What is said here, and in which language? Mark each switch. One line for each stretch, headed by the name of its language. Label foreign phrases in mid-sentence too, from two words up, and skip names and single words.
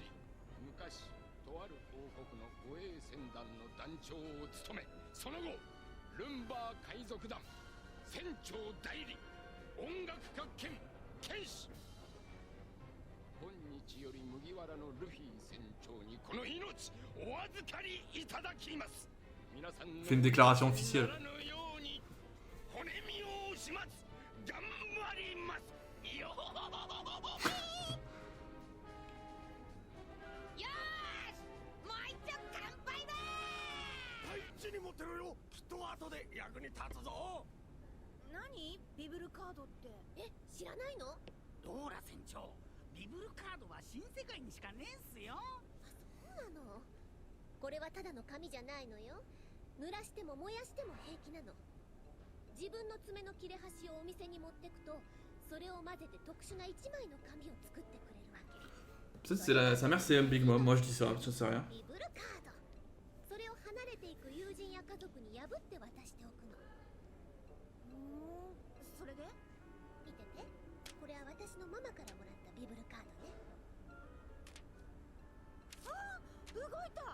Japanese: 昔とある王国の護衛船団の団長を務め、その後ルンバー海賊団船長代理、音楽家兼剣士。本日より麦わらのルフィ船長にこの命お預かりいただきます。皆さんの
French: Fait une déclaration officielle.
Japanese: ならぬように骨身を始末頑張りますよ。よーし、もう一丁乾杯だ大事に持ってろよ。きっと後で役に立つぞ。何ビブルカードって。え、知らないの？ドーラ船長、ビブルカードは新世界にしかねえんすよ。そうなの？これはただの紙じゃないのよ。濡らしても燃やしても平気なの。自分の爪の切れ端をお店に持ってくと、それを混ぜて特殊な一枚の紙を作ってくれるわけ。
French: Peut-être c'est sa mère, c'est Big Mom. Moi, je dis ça, je sais rien.
Japanese: ビブルカード。それを離れていく友人や家族に破って渡しておくの。それで？見てて。これは私のママからもらったビブルカードね。ああ、動いた。